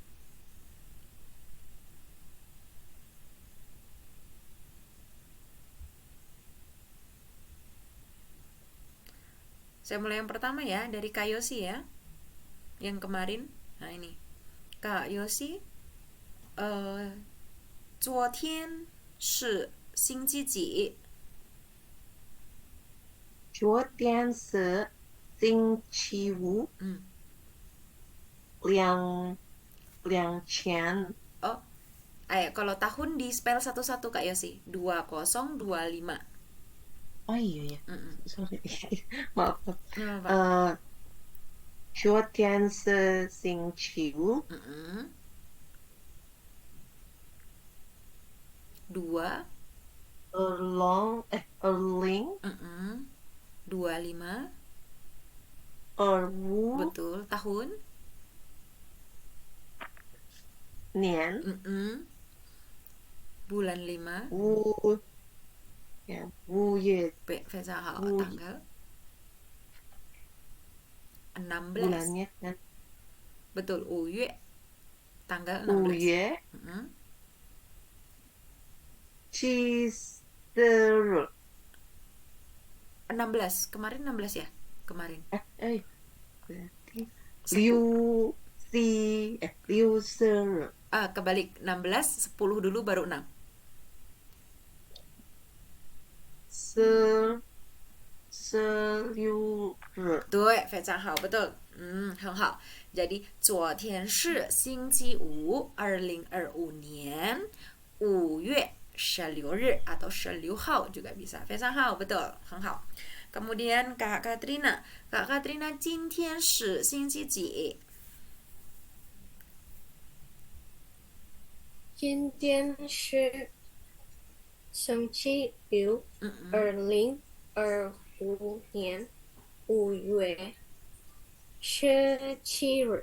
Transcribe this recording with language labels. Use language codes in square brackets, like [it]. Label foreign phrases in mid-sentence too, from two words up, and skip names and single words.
[id] Saya mulai yang pertama ya, dari Kak Yosi ya. Yang kemarin. Nah, ini. Kak Yosi, [zh] 昨天是星期几? 昨天是星期五，2000. [id] Oh, ayo kalau tahun di spell satu-satu Kak Yosi. 2025. Oh iya ya. Sorry. Maaf. Kenapa? [zh] 昨天是星期五， 2 25. 20 [id] Betul, tahun. [zh] 年 [id] Bulan 5. [zh] 5月非常好, [id] Bu- tanggal 16. bulannya kan Betul, 5月. Tanggal 5 16. [zh] 月 Mm-mm. [id] 7 16. Kemarin 16 ya? Kemarin. berarti Liu Se Kebalik 16, 10 dulu baru 6. [zh] 16日，对，非常好，betul. 很好. Jadi 昨天是星期五，2025年5月16日 atau 16号 [id] juga bisa. [zh] 非常好，betul. 很好. [id] Kemudian Kak Katrina, [zh] 今天是星期几？今天是星期六，2025年5月17日。